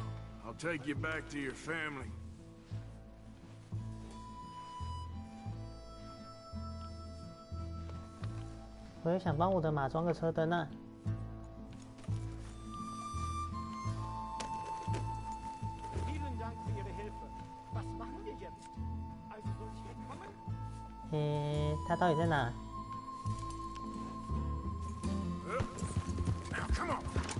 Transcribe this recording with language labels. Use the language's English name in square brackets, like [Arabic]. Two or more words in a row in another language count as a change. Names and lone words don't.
[English] I'll take you back to your family. [Chinese] 我也想帮我的马装个车灯啊。 [German] Vielen Dank für Ihre Hilfe. Was machen wir jetzt? Also soll ich hier kommen? [Chinese] 他到底在哪？ [English] Now, come on.